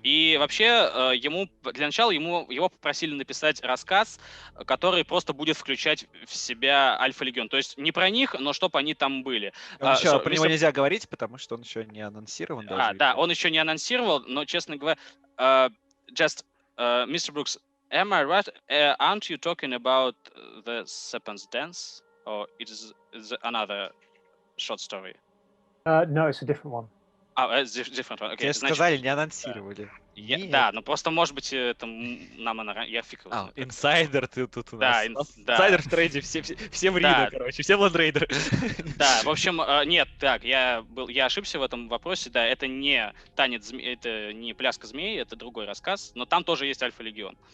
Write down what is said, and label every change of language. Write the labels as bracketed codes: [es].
[ru] И вообще, для начала его попросили написать рассказ, который просто будет включать в себя Альфа-Легион. То есть не про них, но чтобы они там были. Про него нельзя говорить, потому что он еще не анонсирован. Да, он еще не анонсировал, но, честно говоря, Mr. [en] Brooks, am I right? Aren't you talking about the Serpent's Dance? Or it is another short story? No, it's a different one. Different one. Okay, [ru] тебе сказали, не анонсировали. Да, но просто, может быть, это нам я фиг его знаю. Инсайдер ты тут у нас. Да, инсайдер в трейде, все в Рино, короче, все ландрейдеры. Да, в общем, нет, так, я ошибся в этом вопросе, да, это не танец змей, это не пляска змей, это другой рассказ, но там тоже есть Альфа-Легион.